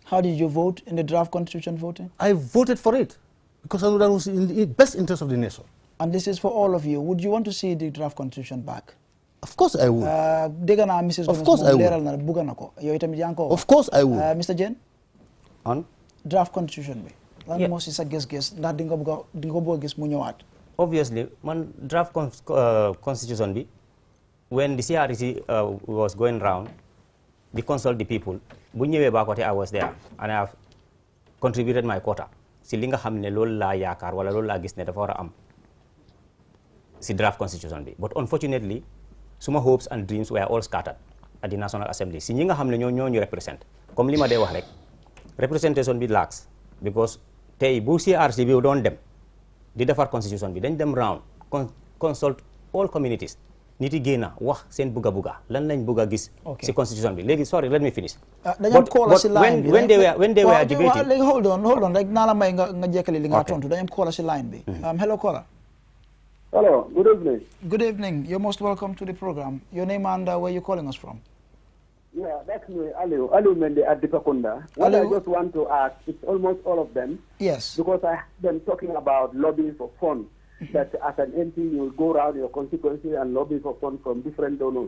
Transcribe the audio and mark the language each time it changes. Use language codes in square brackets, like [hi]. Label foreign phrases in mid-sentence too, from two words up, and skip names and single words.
[en] How did you vote in the draft constitution voting? I voted for it because I know that was in the best interest of the nation. And this is for all of you. Would you want to see the draft constitution back? Of course I would. Of course I would. Of course I would. Mr. Jen? On? Draft constitution bi. [wo] Lan moo si sa gis-gis ndax di nga bëgg gis mu ñëwaat. [en] Obviously, man draft constitution bi, when the CRC was going round, they consult the people. [wo] Bu ñëwee Bakote, [en] I was there and I have contributed my quota. [wo] Si li nga xam ne loolu laa yaakaar wala loolu laa gis ne dafa war a am si [en] draft constitution [wo] bi. [en] But unfortunately, suma hopes and dreams were all scattered at the National Assembly. [wo] Si ñi nga xam ne ñoo ñu represent, comme li ma dee wax rek, representation bi lax because tey bu CRC bi doon dem di defar constitution bi dañ dem [en] round consult all communities [wo] nit yi génn wax seen bugga lan lañ bugg a gis si constitution bi léegi [en] sorry let me finish [wo] dañu call si line bi [en] when they were debating [wo] léegi [en] hold on [wo] rek naa la may nga jekkali li nga tontu dañu call si line bi [en] hello caller. Hello, good evening. Good evening. You're most welcome to the program. Your name and where you're calling us from? Yeah, that's me, Aliu Mende at Dipakunda. What I just want to ask, it's almost all of them. Yes. Because I have them talking about lobbying for funds, that as an MP you will go around your constituency and lobby for funds from different donors.